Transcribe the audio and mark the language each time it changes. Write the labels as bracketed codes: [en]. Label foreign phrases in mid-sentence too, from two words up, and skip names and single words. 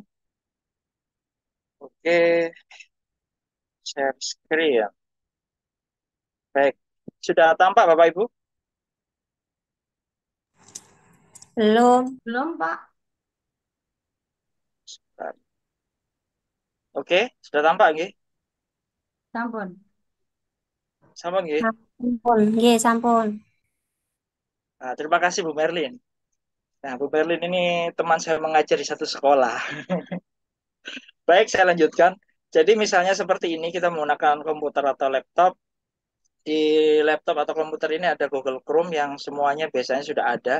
[en] Oke, share screen. [id] Baik, sudah tampak Bapak Ibu? Belum. Belum, Pak? Oke, sudah tampak nggih? Sampun. Sama nggih? [jv] Sampun. Nggih, sampun. [id] Nah, terima kasih Bu Merlin. Nah, Bu Merlin ini teman saya mengajar di satu sekolah. Baik, saya lanjutkan. Jadi misalnya seperti ini kita menggunakan komputer atau laptop. Di laptop atau komputer ini ada Google Chrome yang semuanya biasanya sudah ada.